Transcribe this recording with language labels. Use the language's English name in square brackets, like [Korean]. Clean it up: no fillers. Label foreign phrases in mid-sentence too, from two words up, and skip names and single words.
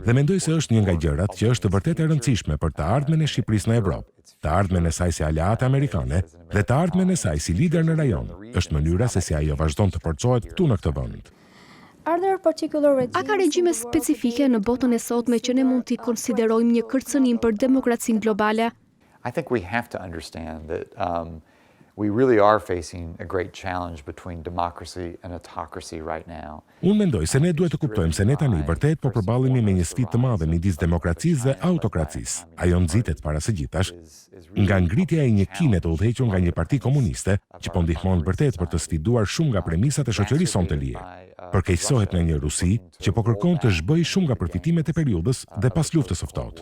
[Albanian] Dhe mendoj se është një nga gjërat që është vërtet e rëndësishme për të ardhmen e Shqipërisë në Evropë, të ardhmen e saj si aleate amerikane dhe të ardhmen e saj si lider në rajon. Është mënyra se si ajo vazhdon të forcohet këtu në këtë vend. A ka regjime specifike në botën e sotme që ne mund t'i konsiderojmë një kërcënim për demokracinë globale? [English] I think we have to understand that we really are facing a great challenge between democracy and autocracy right now. [Albanian] Unë mendoj se ne duhet të kuptojmë se ne tani vërtet po përballemi me një sfidë të madhe midis demokracisë dhe autokracisë. Ajo nxitet para së gjithash nga ngritja e një kine të udhëhequr nga një parti komuniste që po ndihmon vërtet për të sfiduar shumë nga premisat e shoqërisë sonë të lirë. Përkeqësohet në një Rusi që po kërkon të zhbëjë shumë nga përfitimet e periudhës dhe pas luftës së ftohtë.